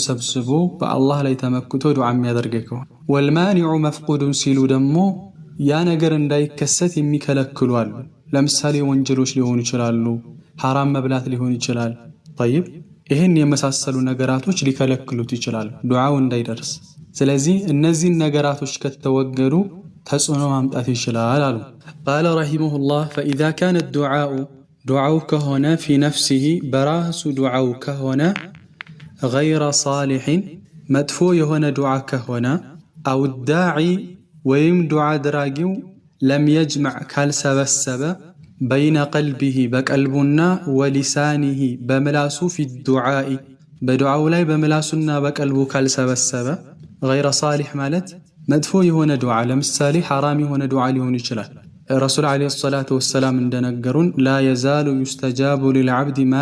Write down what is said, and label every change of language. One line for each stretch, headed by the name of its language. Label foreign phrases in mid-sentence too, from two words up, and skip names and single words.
Amharic: ሰብስቦ በአላህ ላይ ተመክቶ ዱዓ የሚያደርግ ከሆነ
Arabic: والمانع مفقود
Amharic: ሲሉ ደግሞ ያ ነገር እንዳይከሰት የሚከለክሉ አሉ። ለምሳሌ ወንጀሎች ሊሆኑ ይችላሉ፣ ሐራም መብላት ሊሆን ይችላል። طيب ይህን የመሳሰሉ ነገራቶች ሊከለክሉት ይችላል ዱዓው እንዳይደርስ። ስለዚህ እነዚህን ነገራቶች ከተወገዱ ተጽዕኖ ማምጣት ይችላል አሉ።
Arabic: قال رحمه الله فإذا كان الدعاء
Amharic: ዱዓው ከሆነ
Arabic: في نفسه
Amharic: በራሱ ዱዓው ከሆነ
Arabic: غير صالح
Amharic: መጥፎ የሆነ ዱዓ ከሆነ
Arabic: أو الداعي
Amharic: ወይም ዱዓ አድራጊው
Arabic: لم يجمع
Amharic: ካልሰበሰበ
Arabic: بين قلبه
Amharic: በቀልቡና ወሊሳኒሂ በምላሱ
Arabic: في دعائه
Amharic: በዱዓው ላይ በምላሱና በቀልቡ ካልሰበሰበ
Arabic: غير صالح
Amharic: ማለት መጥፎ የሆነ ዱዓ ለምሳሌ ሐራም የሆነ ዱዓ ሊሆን ይችላል። ረሱል
Arabic: عليه الصلاة والسلام
Amharic: እንደነገሩን
Arabic: لا يزال يستجاب للعبد ما